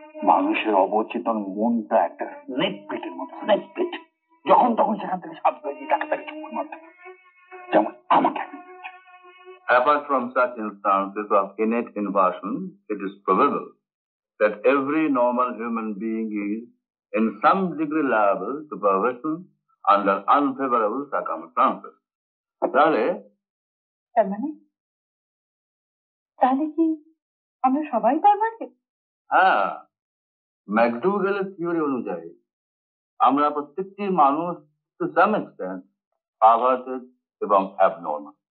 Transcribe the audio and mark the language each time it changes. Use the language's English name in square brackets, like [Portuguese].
[Bangla] মানুষের অবচেতন মনটা একটা স্নেক পিটের মতো, [English] Snake pit. [Bangla] যখন তখন সেখান থেকে সাপ বেরিয়ে তাকে তাকে চুপ মারতে, যেমন আমাকে। [English] Apart from such instances of innate inversion, it is probable that every normal human being is in some degree liable to perversion under unfavorable circumstances. [Bangla] তাহলে তার মানে তাহলে কি আমরা সবাই পারমানেন্ট? হ্যাঁ, ম্যাকডুগেলের থিওরি অনুযায়ী আমরা প্রত্যেকটি মানুষ [English] to some extent perverted [Bangla] এবং অ্যাবনর্মাল।